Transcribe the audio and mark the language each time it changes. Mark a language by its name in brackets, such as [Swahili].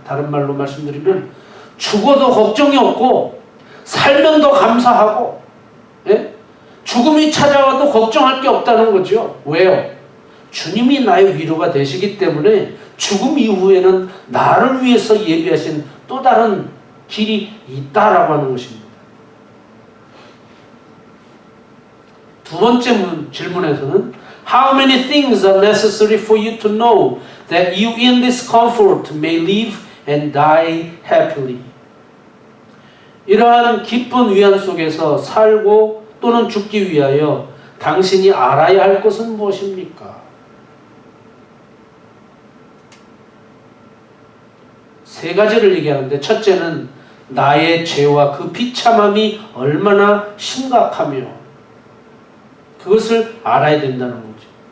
[Korean] 다른 말로 말씀드리면 죽어도 걱정이 없고 살면 더 감사하고, 예? 죽음이 찾아와도 걱정할 게 없다는 거죠. 왜요? 주님이 나의 위로가 되시기 때문에 죽음 이후에는 나를 위해서 예비하신 또 다른 길이 있다라고 하는 것입니다. 두 번째 질문에서는 [English] How many things are necessary for you to know that you in this comfort may live and die happily? [Korean] 이러한 기쁜 위안 속에서 살고 또는 죽기 위하여 당신이 알아야 할 것은 무엇입니까? 세 가지를 얘기하는데, 첫째는 나의 죄와 그 비참함이 얼마나 심각하며 그것을 알아야 된다는 거죠.